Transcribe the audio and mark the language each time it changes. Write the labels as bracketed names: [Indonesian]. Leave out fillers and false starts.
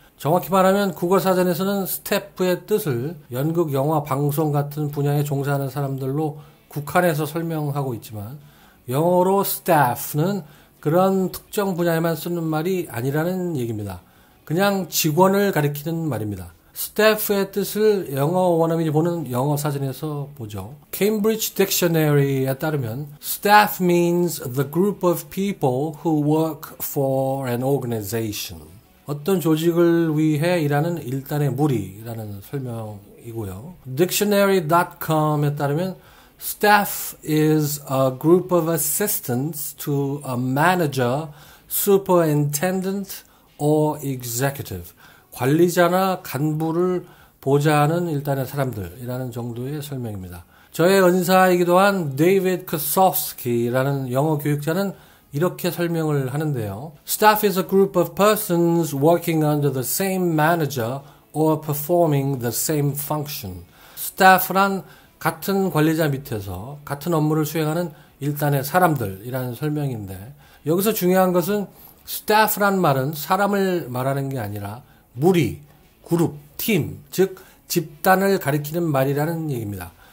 [Korean] 정확히 말하면 국어사전에서는 스태프의 뜻을 연극, 영화, 방송 같은 분야에 종사하는 사람들로 국한해서 설명하고 있지만 영어로 staff는 그런 특정 분야에만 쓰는 말이 아니라는 얘기입니다. 그냥 직원을 가리키는 말입니다. staff의 뜻을 영어 원어민이 보는 영어 사전에서 보죠. [English] Cambridge Dictionary에 따르면 staff means the group of people who work for an organization. [Korean] 어떤 조직을 위해 일하는 일단의 무리라는 설명이고요. [English] Dictionary.com에 따르면 staff is a group of assistants to a manager, superintendent or executive. [Korean] 관리자나 간부를 보좌하는 일단의 사람들이라는 정도의 설명입니다. 저의 은사이기도 한 데이비드 커소프스키라는 영어 교육자는 이렇게 설명을 하는데요. [English] Staff is a group of persons working under the same manager or performing the same function. [Korean] Staff란 같은 관리자 밑에서 같은 업무를 수행하는 일단의 사람들이라는 설명인데 여기서 중요한 것은 staff란 말은 사람을 말하는 게 아니라 무리, 그룹, 팀, 즉 집단을 가리키는 말이라는 얘기입니다.